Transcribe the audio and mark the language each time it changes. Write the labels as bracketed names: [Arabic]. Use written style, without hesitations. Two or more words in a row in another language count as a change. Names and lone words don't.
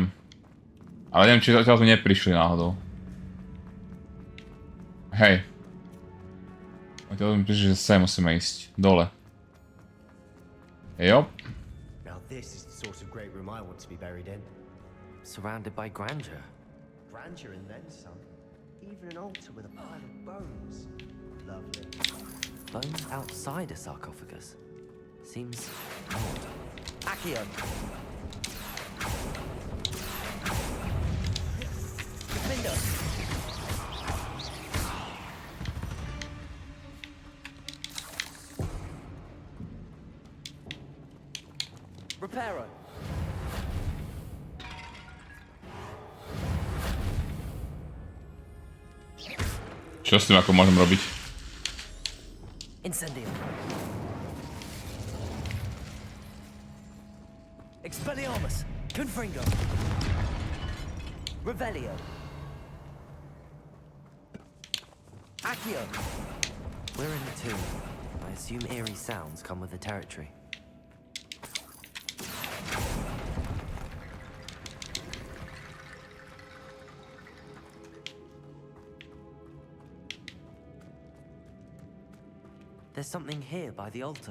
[Slovak] Ale neviem, či zatiaľ sme neprišli náhodou. Hej. Zatiaľ sme prišli, že sem musíme ísť. Dole. Jop. [English] Now this is the sort of great room I want to be buried in. Surrounded by grandeur. Grandeur and then some. Even an altar with a pile of bones. Lovely. Bones outside a sarcophagus. Seems odd. Accio. Defender. Reparo. [Slovak] Čo s tým ako môžem robiť? [English] Incendio. Expelliarmus. Confringo. Revelio. Accio. We're in the tomb. I assume eerie sounds come with the territory. There's something here by the altar.